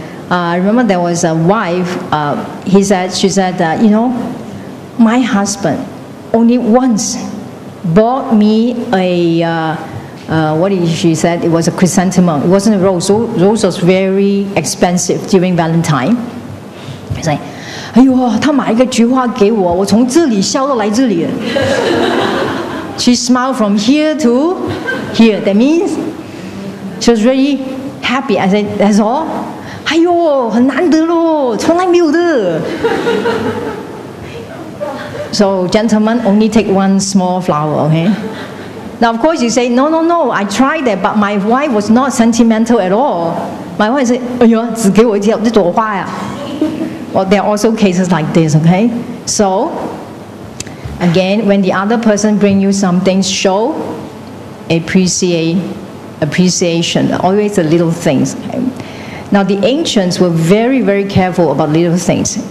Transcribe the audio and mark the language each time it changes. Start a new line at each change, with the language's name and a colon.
English: I remember there was a wife. She said, my husband only once bought me a. What did she said? It was a chrysanthemum. It wasn't a rose. So rose was very expensive during Valentine. He's like,
Chinese: 哎呦，他买一个菊花给我，我从这里笑到来这里。
English: She smiled from here to here. That means she was really happy. I said, that's all.
Chinese: 哎呦，很难得咯，从来没有的。
English: So gentlemen, only take one small flower, okay? Now, of course, you say, no, I tried that, but my wife was not sentimental at all. My wife said,
Chinese: 哎呦，只给我一朵花呀。
English: Well, there are also cases like this, okay? So, again, when the other person brings you something, show appreciation, always the little things. Okay? Now, the ancients were very, very careful about little things.